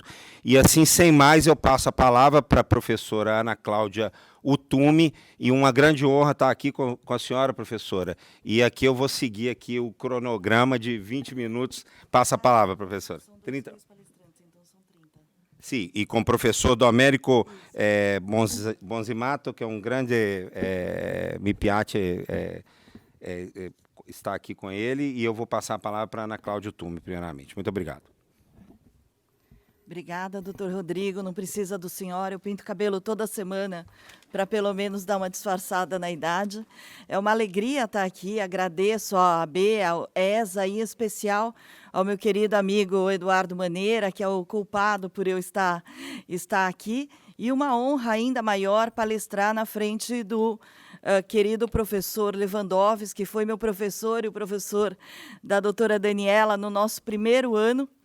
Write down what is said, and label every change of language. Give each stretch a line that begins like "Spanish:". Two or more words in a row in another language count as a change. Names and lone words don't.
Portuguese: E assim, sem mais, eu passo a palavra para a professora Ana Cláudia Utumi, e uma grande honra estar aqui com a senhora, professora. E aqui eu vou seguir aqui o cronograma de 20 minutos. Passa a palavra, professora. São 30 palestrantes, então são 30. Sim, e com o professor Domênico Borzumato, que é um grande
Italian: mi piace
Portuguese: estar aqui com ele, e eu vou passar a palavra para a Ana Cláudia Utumi, primeiramente. Muito obrigado. Obrigada, doutor Rodrigo. Não precisa do senhor, eu pinto cabelo toda semana para pelo menos dar uma disfarçada na idade. É uma alegria estar aqui, agradeço à OAB, ao ESA e em especial ao meu querido amigo Eduardo Maneira, que é o culpado por eu estar aqui, e uma honra ainda maior palestrar na frente do querido professor Lewandowski, que foi meu professor e o professor da doutora Daniela no nosso primeiro ano.